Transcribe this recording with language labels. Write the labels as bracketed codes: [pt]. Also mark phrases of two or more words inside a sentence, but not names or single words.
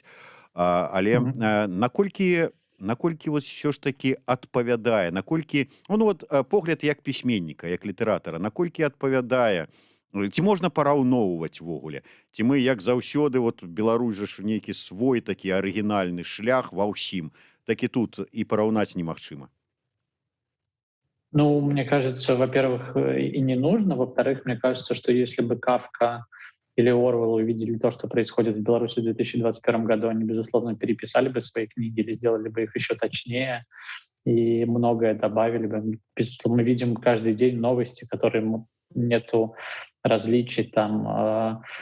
[be] Але наколькі [ru] вот все ж таки [be] адпавядае, наколькі ну вот погляд як пісьменніка, як літаратара, наколькі адпавядае, ці можна параўноўваць увогуле, ці мы як заўсёды вот Беларусь жа ж нейкі свой такі арыгінальны шлях ва ўсім, так і тут і параўнаць немагчыма. [ru] Ну, мне кажется, во-первых, и не нужно. Во-вторых, мне кажется, что если бы Кафка или Орвелл увидели то, что происходит в Беларуси в 2021 году, они, безусловно, переписали бы свои книги или сделали бы их еще точнее и многое добавили бы. Безусловно, мы видим каждый день новости, которые нету различий там.